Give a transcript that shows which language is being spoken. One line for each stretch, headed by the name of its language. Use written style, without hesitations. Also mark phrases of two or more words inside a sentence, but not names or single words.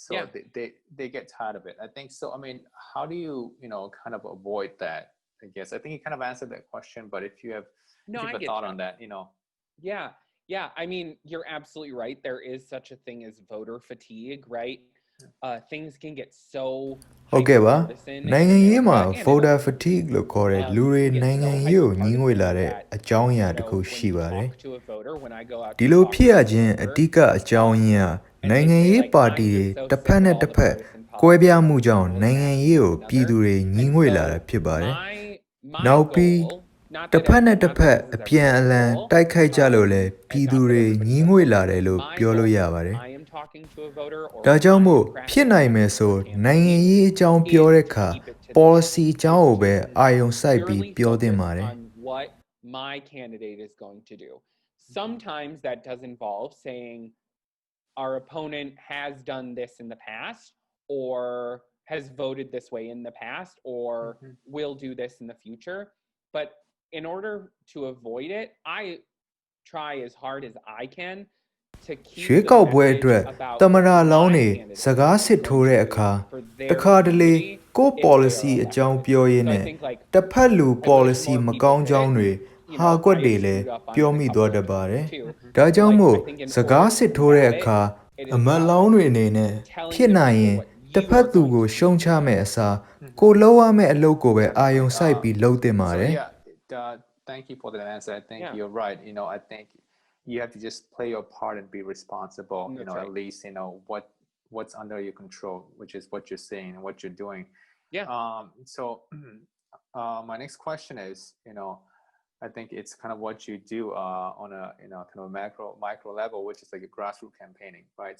English: So they get tired of it. I think so. I mean, how do you kind of avoid that? I guess I think you kind of answered that question, but if you have a thought on that, Yeah. I mean, you're absolutely right. There is such a thing as voter fatigue, right? Things can get so
Burmese: ဟုတ်ကဲ့ပါ
English: hyperpartisan
Burmese: နိုင်ငံ
English: in
Burmese: ရေးမှာ
English: America and in voter other fatigue countries.
Burmese: လို့ခေါ်တဲ့လူတွေ
English: It
Burmese: နို
English: gets
Burmese: င်ငံ
English: so
Burmese: ရေးကိုညီးငွေလာတဲ့
English: hyperpartisan
Burmese: အကြောင်းအရာ
English: that,
Burmese: တစ်ခု
English: when
Burmese: ရှိ
English: you
Burmese: ပါတယ်
English: talk to a voter, when I go out
Burmese: ဒီ
English: to
Burmese: လို
English: talk
Burmese: ဖြစ်ရ
English: to a
Burmese: ခြင်းအ
English: voter,
Burmese: ဓိကအကြောင်းရင်းက
English: and
Burmese: နို
English: they
Burmese: င်ငံ
English: say
Burmese: ရေး
English: like
Burmese: ပါ
English: I'm
Burmese: တီတွေ
English: just so
Burmese: တစ်ဖ
English: sick
Burmese: က်
English: of
Burmese: နဲ့
English: all
Burmese: တစ်
English: the
Burmese: ဖက်
English: partisan
Burmese: ကွဲ
English: politics
Burmese: ပြားမှု
English: and
Burmese: ကြောင့်
English: people
Burmese: နိုင်ငံ
English: attacking
Burmese: ရေးကို
English: one
Burmese: ပြည်သူ
English: another.
Burmese: တွေညီး
English: And
Burmese: ငွေလာ
English: so
Burmese: တာဖြစ်ပါတယ်
English: my
Burmese: နောက်ပြီး
English: goal, not
Burmese: တစ်
English: that
Burmese: ဖက်နဲ့
English: not
Burmese: တစ်ဖ
English: that
Burmese: က်
English: this is
Burmese: အပြန်အ
English: everybody's
Burmese: လှန်
English: goal,
Burmese: တိုက်ခိုက်ကြလို့လဲ
English: and
Burmese: ပြည်
English: not
Burmese: သူ
English: that
Burmese: တွေ
English: everybody
Burmese: ညီး
English: does
Burmese: ငွေ
English: this,
Burmese: လာတ
English: but
Burmese: ယ်လို့
English: my
Burmese: ပြောလို့
English: goal
Burmese: ရ
English: when
Burmese: ပါတယ်
English: I am talking to a voter or
Burmese: ဒါ
English: when
Burmese: ကြောင့်
English: I
Burmese: မို့
English: am
Burmese: ဖြစ်
English: crafting
Burmese: နိုင်မယ်
English: messages
Burmese: ဆို
English: for
Burmese: နိုင်ငံ
English: campaigns
Burmese: ရေးအကြောင်း
English: is
Burmese: ပြောတဲ့
English: to
Burmese: အခါ
English: keep it to the policy basics,
Burmese: အကြောင်း
English: is
Burmese: ကိုပဲ
English: to
Burmese: အာရုံစိုက်ပြီး
English: purely
Burmese: ပြောသင့်
English: focus
Burmese: ပါတယ်
English: on what my candidate is going to do. Sometimes that does involve saying our opponent has done this in the past or has voted this way in the past or will do this in the future. But in order to avoid it, I try as hard as I can to
Burmese: ရွေး
English: keep the
Burmese: ကောက်ပွဲ
English: message
Burmese: အတွက်
English: about
Burmese: သမ္မတလောင်း
English: my
Burmese: တွေ
English: candidate
Burmese: စကား
English: is
Burmese: စစ်ထိုး
English: going
Burmese: တဲ့
English: to
Burmese: အခါ
English: do for
Burmese: တ
English: their
Burmese: ခါတလေ
English: community
Burmese: ကိုယ့်
English: if they are
Burmese: policy အကြောင်း
English: elected.
Burmese: ပြောရင်း
English: So I
Burmese: နဲ့
English: think like
Burmese: တစ်ဖက်လူ
English: I wish
Burmese: policy
English: more
Burmese: မ
English: people
Burmese: ကောင်း
English: did
Burmese: ကြောင်း
English: it.
Burmese: တွေ
English: You
Burmese: ဟာ
English: know,
Burmese: ကွက်
English: I
Burmese: တွေ
English: have
Burmese: လဲ
English: screwed up on
Burmese: ပြော
English: it a
Burmese: မိ
English: couple
Burmese: သွား
English: of
Burmese: တတ်ပါတ
English: times
Burmese: ယ်
English: too.
Burmese: ဒါ
English: But
Burmese: ကြောင့်
English: like
Burmese: မို့
English: I think in
Burmese: စကား
English: order to
Burmese: စစ်ထိုးတဲ့
English: combat
Burmese: အခါ
English: it, it
Burmese: အ
English: is
Burmese: မတ်
English: about
Burmese: လောင်းတွေအနေနဲ့
English: telling
Burmese: ဖြစ်
English: the
Burmese: နိုင်ရ
English: people
Burmese: င်
English: what
Burmese: တစ်
English: you
Burmese: ဖက်
English: are
Burmese: သူ
English: going
Burmese: ကို
English: to
Burmese: ရှုံးချ
English: do.
Burmese: မယ့်အစား ကိုယ်လုပ်ရမယ့်အလုပ်ကိုပဲ အာရုံစိုက်ပြီး လုပ်သင့်ပါ
English: So
Burmese: တယ်
English: thank you for the answer. I think Yeah. you're right. I think you have to just play your part and be responsible. That's At right. least what's under your control, which is what you're saying and what you're doing. Yeah. So my next question is, I think it's kind of what you do on a kind of micro level, which is like a grassroots campaigning, right?